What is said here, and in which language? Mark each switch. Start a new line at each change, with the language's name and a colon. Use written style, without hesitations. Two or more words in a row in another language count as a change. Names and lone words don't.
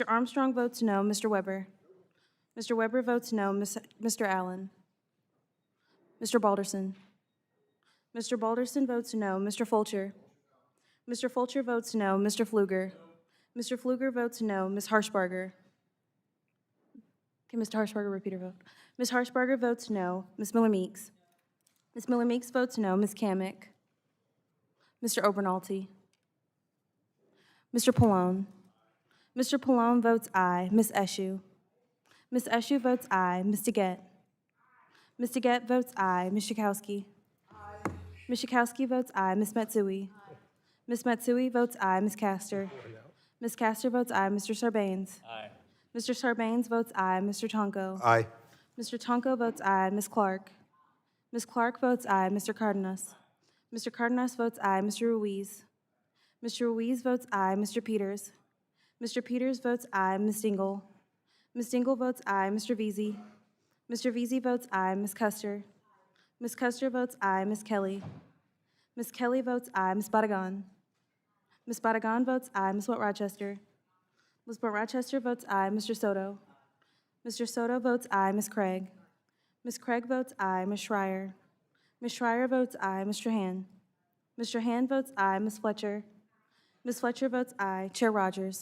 English: Armstrong votes no. Mr. Weber. Mr. Weber votes no. Mr. Allen. Mr. Balderson. Mr. Balderson votes no. Mr. Fulcher. Mr. Fulcher votes no. Mr. Pfluger. Mr. Pfluger votes no. Ms. Harshbarger. Can Mr. Harshbarger repeat her vote? Ms. Harshbarger votes no. Ms. Miller Meeks. Ms. Miller Meeks votes no. Ms. Kamick. Mr. Obernolte. Mr. Pallone. Mr. Pallone votes aye. Ms. Eshoo. Ms. Eshoo votes aye. Ms. DeGette. Ms. DeGette votes aye. Ms. Schakowsky. Ms. Schakowsky votes aye. Ms. Matsui. Ms. Matsui votes aye. Ms. Castor. Ms. Castor votes aye. Mr. Sarbanes. Aye. Mr. Sarbanes votes aye. Mr. Tonko. Aye. Mr. Tonko votes aye. Ms. Clark. Ms. Clark votes aye. Mr. Cardenas. Mr. Cardenas votes aye. Mr. Ruiz. Mr. Ruiz votes aye. Mr. Peters. Mr. Peters votes aye. Ms. Dingle. Ms. Dingle votes aye. Mr. Veazey. Mr. Veazey votes aye. Ms. Custer. Ms. Custer votes aye. Ms. Kelly. Ms. Kelly votes aye. Ms. Badagon. Ms. Badagon votes aye. Ms. Watt Rochester. Ms. Watt Rochester votes aye. Mr. Soto. Mr. Soto votes aye. Ms. Craig. Ms. Craig votes aye. Ms. Schreier. Ms. Schreier votes aye. Mr. Hand. Mr. Hand votes aye. Ms. Fletcher. Ms. Fletcher votes aye. Chair Rodgers.